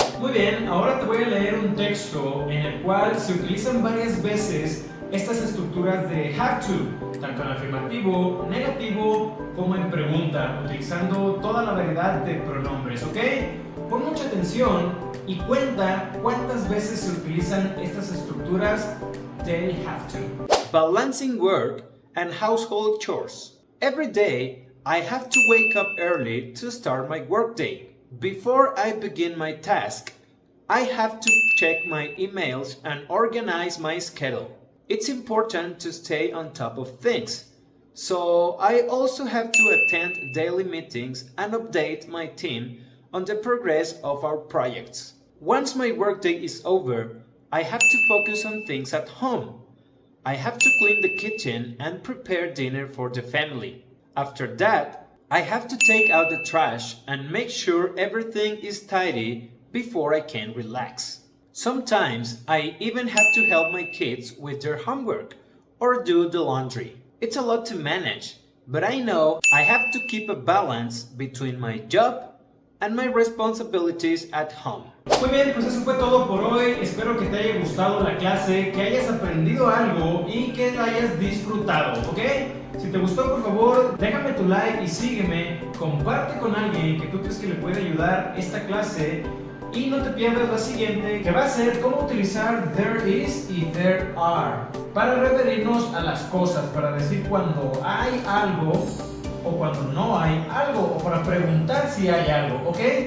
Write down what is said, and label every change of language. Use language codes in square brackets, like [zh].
[es] Muy bien, ahora te voy a leer un texto en el cual se utilizan varias veces estas estructuras de have to, tanto en afirmativo, negativo, como en pregunta, utilizando toda la variedad de pronombres, ¿ok? Pon mucha atención y cuenta cuántas veces se utilizan estas estructuras del have to. [en] Balancing work and household chores. Every day, I have to wake up early to start my workday. Before I begin my task, I have to check my emails and organize my schedule. It's important to stay on top of things, So I also have to attend daily meetings and update my team on the progress of our projects. Once my workday is over, I have to focus on things at home. I have to clean the kitchen and prepare dinner for the family. After that, I have to take out the trash and make sure everything is tidy before I can relax. Sometimes I even have to help my kids with their homework or do the laundry. It's a lot to manage, but I know I have to keep a balance between my job and my responsibilities at home. [es] Muy bien, pues eso fue todo por hoy. Espero que te haya gustado la clase, que hayas aprendido algo y que la hayas disfrutado, ¿ok? Si te gustó, por favor, déjame tu like y sígueme. Comparte con alguien que tú crees que le puede ayudar esta clase. Y no te pierdas la siguiente, que va a ser cómo utilizar there is y there are para referirnos a las cosas, para decir cuando hay algo o cuando no hay algo, o para preguntar si hay algo, ¿ok?